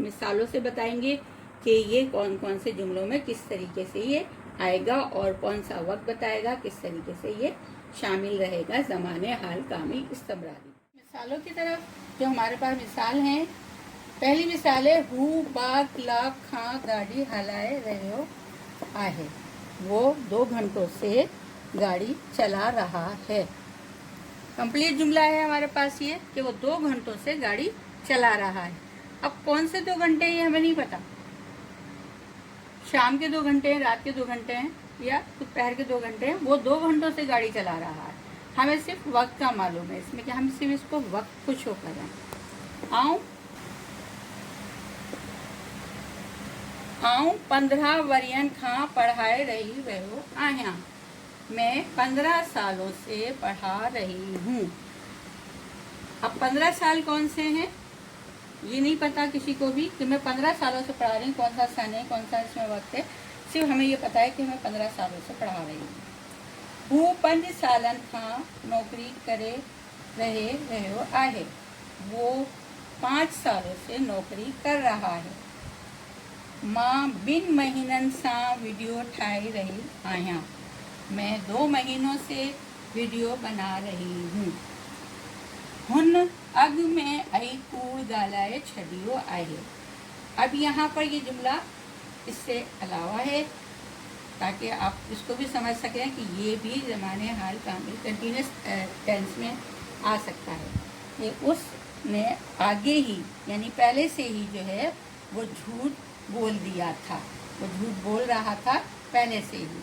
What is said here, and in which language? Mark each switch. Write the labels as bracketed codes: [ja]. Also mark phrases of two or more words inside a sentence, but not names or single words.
[hi] मिसालों से बताएंगे कि ये कौन कौन से जुमलों में किस तरीके से ये आएगा और कौन सा वक्त बताएगा, किस तरीके से ये शामिल रहेगा ज़माने हाल कामिल इस्तमरारी। मिसालों की तरफ जो हमारे पास मिसाल हैं, पहली मिसाल है [sd] हू बा कलाक खां गाड़ी हलाए रहो आहे। [hi] वो 2 घंटों से गाड़ी चला रहा है। कंप्लीट जुमला है हमारे पास ये कि वो 2 घंटों से गाड़ी चला रहा है। अब कौन से 2 घंटे हैं ये हमें नहीं पता, शाम के 2 घंटे हैं, रात के 2 घंटे हैं या दोपहर के 2 घंटे हैं। वो 2 घंटों से गाड़ी चला रहा है, हमें सिर्फ वक्त का मालूम है इसमें कि हम सिर्फ इसको वक्त को शो कर रहे हैं। [sd] आऊँ आऊं 15 वरियन खां पढ़ाए रही रहो आहियां। [hi] मैं 15 सालों से पढ़ा रही हूँ। अब 15 साल कौन से हैं ये नहीं पता किसी को भी कि मैं 15 सालों से पढ़ा रही हूँ, कौन सा सन है, कौन सा इसमें वक्त है। सिर्फ हमें ये पता है कि मैं 15 सालों से पढ़ा रही हूँ। [sd] 5 सालन खां नौकरी करे रहो आहे। [hi] वो 5 सालों से नौकरी कर रहा है। [sd] मां बिन महीनन सां वीडियो ठाहे रही आहियां। [hi] मैं 2 महीनों से वीडियो बना रही हूँ। [sd] हुन अग में आई कूड़ गालाए छड़ियो आहे। [hi] अब यहाँ पर ये जुमला इससे अलावा है ताकि आप इसको भी समझ सकें कि ये भी ज़माने हाल कामिल [en] continuous tense [hi] में आ सकता है। ये उसने आगे ही यानी पहले से ही जो है वो झूठ बोल दिया था, वो झूठ बोल रहा था पहले से ही।